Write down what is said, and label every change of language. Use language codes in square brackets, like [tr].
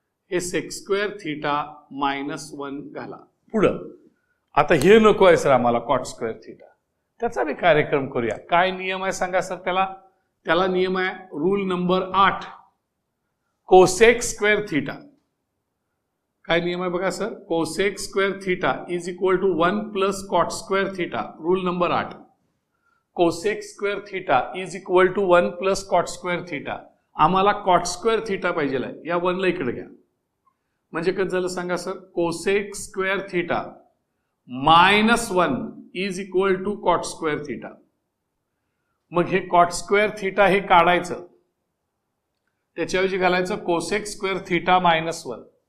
[mr] हे sec square theta minus 1 घाला. पुढं आता हे नको आहे सर आम्हाला cot स्क्वेअर थिटा, त्याचा बी कार्यक्रम करूया. काय नियम आहे सांगा सर त्याला नियम आहे rule number 8, cosec square theta. काय नियम आहे बघा sir, [en] Cosec square theta is equal to 1 plus cot square theta. Rule number 8, cosec square theta is equal to 1 plus cot square theta. [mr] आम्हाला cot स्क्वेअर थिटा पाहिजे. या 1 ला इकडे घ्या. म्हणजे कसं झालं सांगा sir, [en] Cosec square theta minus 1 is equal to cot square theta. [mr] मग हे cot स्क्वेअर थिटा हे काढायचं, त्याच्याऐवजी घालायचं कोसेक स्क्वेअर थिटा मायनस 1.